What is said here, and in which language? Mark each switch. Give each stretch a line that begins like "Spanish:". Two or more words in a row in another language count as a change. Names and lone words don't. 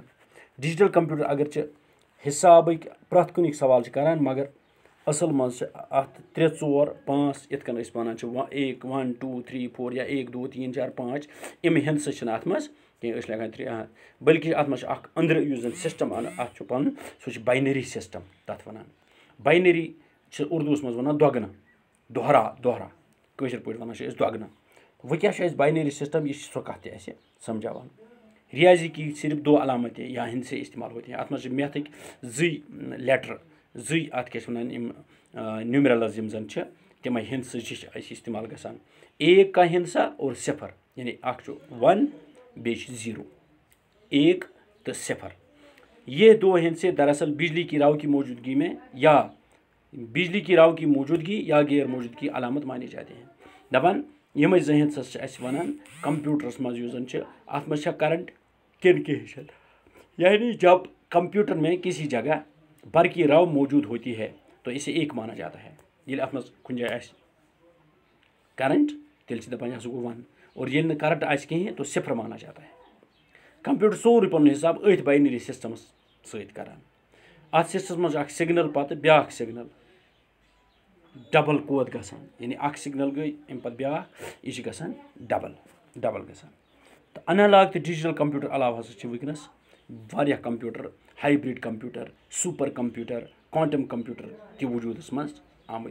English: digital computer
Kashmiri: اگرچہِ حسابٕکۍ پرٛٮ۪تھ کُنِکۍ سوال چھِ کران مگر اصل منٛز چھِ اتھ 3 4 5 یِتھ کٔنۍ أسۍ ونان چھِ 1 2 3 4 یا 1 2 3 4 5 اَمہِ ہندسہٕ چھِنہٕ اتھ منٛز کینٛہہ أسۍ لگان 3 بلکہِ اتھ منٛز چھُ اکھ أنٛدرٕ یُس زن سسٹم اتھ چھُ پنُن سُہ چھُ
English: binary system
Kashmiri: تتھ ونان. باینری چھِ اردوٗوس منٛز ونان دۄگنہٕ دۄہرا کٲشِر پٲٹھۍ ونان چھِ أسۍ دۄگنہٕ. وۄنۍ کیٛاہ چھُ اَسہِ
English: binary system
Kashmiri: یہِ چھِ سۄ کتھ تہِ اَسہِ سمجھاوان.
Urdu: ریاضی کی صرف 2 علامتیں یا ہندسے استعمال ہوتے ہیں.
Kashmiri: اتھ منٛز چھِ میتھٕکۍ 2 لیٹر 2 اتھ کیٛاہ چھِ ونان یِم نیومرلز یِم زن چھِ تِمے ہندسہٕ چھِ اَسہِ استعمال گژھان.
Urdu: 1 کا ہندسہ اور 0
Kashmiri: یعنی اکھ چھُ 1 بیٚیہِ چھُ 0 1 تہٕ 0.
Urdu: یہ 2 ہندسے دراصل بجلی کی رو کی موجودگی میں یا بجلی کی رو کی موجودگی یا غیر موجودگی علامت مانے جاتے ہیں.
Kashmiri: دپان یِمے 2 ہندسس چھِ اَسہِ ونان کمپیوٹرس منٛز یُس زن چھِ اتھ منٛز چھےٚ کرنٹ کن کے حصن
Urdu: یعنی جب کمپیوٹر میں کسی جگہ برقی رو موجود ہوتی ہے تو اسے 1 مانا جاتا ہے.
Kashmiri: ییٚلہِ اتھ منٛز کُنہِ جایہِ آسہِ کرنٹ تیٚلہِ چھِ دپان یہِ ہسا گوٚو 1 اور ییٚلہِ نہٕ کرنٹ آسہِ کِہینۍ
Urdu: تو 0 مانا جاتا ہے.
Kashmiri: کمپیوٹر سورُے پنُن حساب أتھۍ
English: binary systems
Kashmiri: سۭتۍ کران. اتھ سسٹمس منٛز چھُ اکھ سگنل پتہٕ بیٛاکھ سگنل ڈبل کود گژھان یعنی اکھ سگنل گٔے امہِ پتہٕ بیٛاکھ یہِ چھِ گژھان ڈبل گژھان. تہٕ انالاگ تہٕ
English: digital computer
Kashmiri: علاوٕ ہسا چھِ وٕنکیٚنس واریاہ کمپیوٹر
English: hybrid computer super computer quantum computer
Kashmiri: تہِ وجوٗدس منٛز آمٕتۍ.